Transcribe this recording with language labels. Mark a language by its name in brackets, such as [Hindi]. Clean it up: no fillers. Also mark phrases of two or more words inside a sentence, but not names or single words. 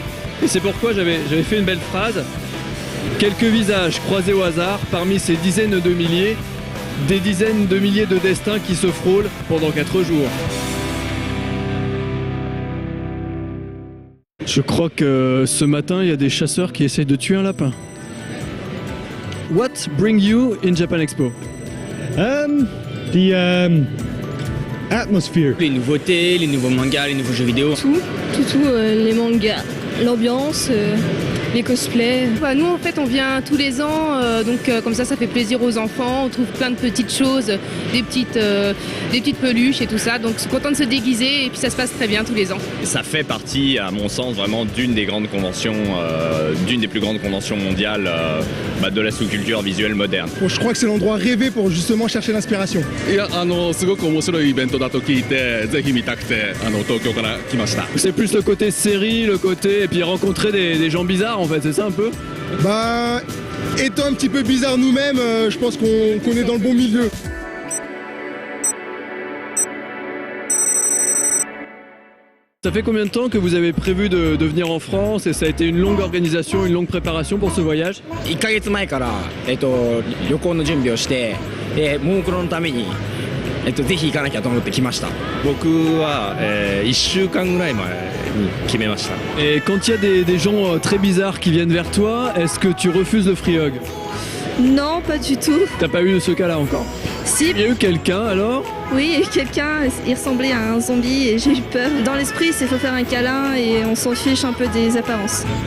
[French] Et c'est pourquoi j'avais fait une belle phrase. Quelques visages croisés au hasard parmi ces dizaines de milliers Des dizaines de milliers de destins qui se frôlent pendant 4 jours. Je crois que ce matin, il y a des chasseurs qui essayent de tuer un lapin. [English] What brings you in Japan Expo? Atmosphere. [French] Les nouveautés, les nouveaux mangas, les nouveaux jeux vidéo. Tout, les mangas, l'ambiance, les cosplays. Nous en fait on vient tous les ans, donc comme ça fait plaisir aux enfants, on trouve plein de petites choses, des petites peluches et tout ça, donc c'est content de se déguiser et puis ça se passe très bien tous les ans. Ça fait partie à mon sens vraiment d'une des grandes conventions, d'une des plus grandes conventions mondiales de la sous-culture visuelle moderne. Bon, je crois que c'est l'endroit rêvé pour justement chercher l'inspiration. [Japanese] すごく面白いイベントだと聞いて、ぜひ見たくて東京から来ました。 [French] C'est plus le côté série, le côté et puis rencontrer des gens bizarres en fait, c'est ça un peu? Bah, étant un petit peu bizarre nous-mêmes, je pense qu'on est dans le bon milieu. Ça fait combien de temps que vous avez prévu de venir en France et ça a été une longue organisation, une longue préparation pour ce voyage? [Japanese] 1 ヶ月前から、旅行の準備をして、ももクロのために、ぜひ行かなきゃと思って来ました。僕は、1週間ぐらい前に決めました。 [French] Et quand il y a des gens très bizarres qui viennent vers toi, est-ce que tu refuses le [English] free hug? [French] Non, pas du tout. T'as pas eu ce cas-là encore? Si. Il y a eu quelqu'un alors? Oui, il y a eu quelqu'un, il ressemblait à un zombie et j'ai eu peur. Dans l'esprit, c'est faut faire un câlin et on s'en fiche un peu des apparences.